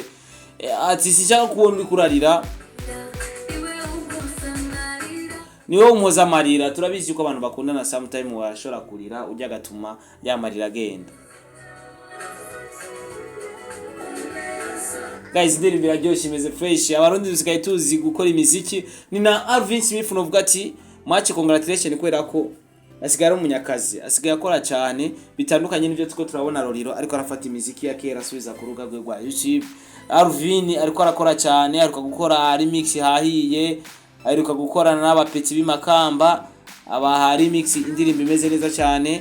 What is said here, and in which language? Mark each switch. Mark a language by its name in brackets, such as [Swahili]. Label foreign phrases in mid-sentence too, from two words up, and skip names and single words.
[Rundi] Ati sishaka kubona uri kurarira niwe umuhoza amarira. Turabizi ko abantu bakundana sometime washora kurira ujya gatuma yamarira agenda. Guys, indirimbo iraryoshye imeze fresh. Abarundi dusigaye tuzi gukora imiziki. Ni na Alvin Smith novuga ati [English] much congratulations [Rundi] kubera ko asigaye ari umunyakazi, asigaye akora cyane bitandukanye n'ibyo tuko turabona Roriro ariko arafata imiziki ya kera asubiza ku rubuga rwe rwa YouTube. Alvin ariko arakora cyane, ariko gukora remix hahiye, ariko gukorana n'abapeti b'imakamba aba remix indirimbo imeze neza cyane.